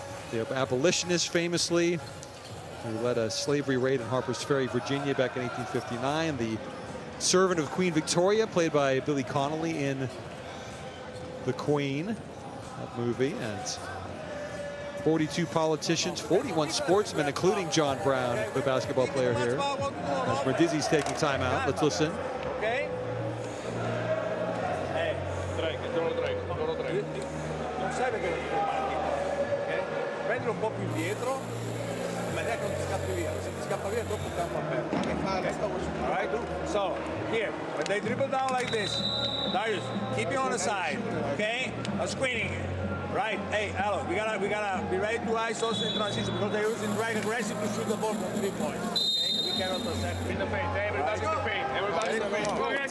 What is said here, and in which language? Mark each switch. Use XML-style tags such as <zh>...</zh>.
<en>The abolitionist, famously, who led a slavery raid in Harper's Ferry, Virginia back in 1859. The servant of Queen Victoria, played by Billy Connolly in The Queen, that movie, and 42 politicians, 41 sportsmen, including John Brown, the basketball player here. As Brindisi's taking time out, let's listen. Okay?</en> <it>Hey, non serve che lo comandi, ok? Prendilo un po' più indietro, in maniera che non ti scappi via. Se ti scappa via, dopo il campo aperto.</it> <en>All right? So, here, when they dribble down like this, Darius, keep you on the side, okay? A screening. Right, hey, Alo, we gotta be ready to ice also in transition because they're using right aggressive to shoot the ball from 3 points. Okay, we cannot accept in the paint. Everybody's in the paint. Everybody's in the paint.</en>